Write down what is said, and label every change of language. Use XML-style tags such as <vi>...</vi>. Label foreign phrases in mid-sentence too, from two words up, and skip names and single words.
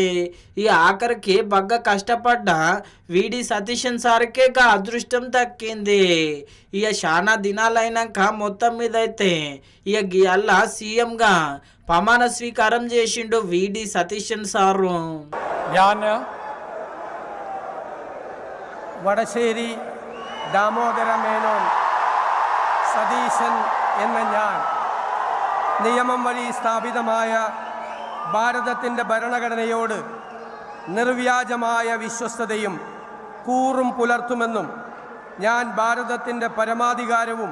<te>ఈ ఆఖరికి బాగా కష్టపడ్డ వీడి సతీశన్ సార్కే అదృష్టం దక్కింది. ఇక చాలా దినాలైనాక మొత్తం మీద అయితే ఇక అలా సీఎంగా ప్రమాణ స్వీకారం చేసిండు వీడి సతీశన్ సారు.</te> <ml>വടശ്ശേരി ദാമോദര മേനോൻ സതീശൻ എന്ന ഞാൻ നിയമം വഴി സ്ഥാപിതമായ ഭാരതത്തിൻ്റെ ഭരണഘടനയോട് നിർവ്യാജമായ വിശ്വസ്തതയും കൂറും പുലർത്തുമെന്നും ഞാൻ ഭാരതത്തിൻ്റെ പരമാധികാരവും</ml>